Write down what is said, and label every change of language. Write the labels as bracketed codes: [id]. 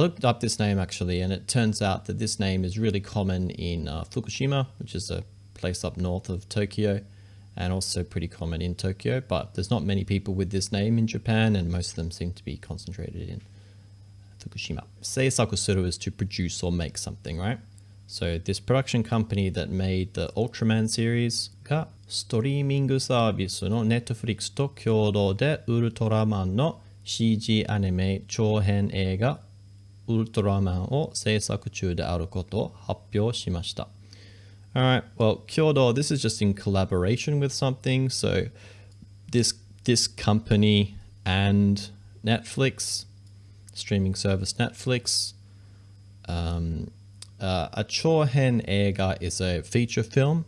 [en] I looked up this name actually, and it turns out that this name is really common in Fukushima, which is a place up north of Tokyo, and also pretty common in Tokyo, but there's not many people with this name in Japan, and most of them seem to be concentrated in Fukushima. Seisaku suru is to produce or make something, right? So this production company that made the Ultraman series [ja] がストリーミングサービスの Netflix と共同でウルトラマンの CG アニメ長編映画ウルトラマンを制作中であることを発表しました。 [en] Alright, well, kyodo, this is just in collaboration with something. So this company and Netflix, streaming service Netflix, a Chohen Eiga is a feature film.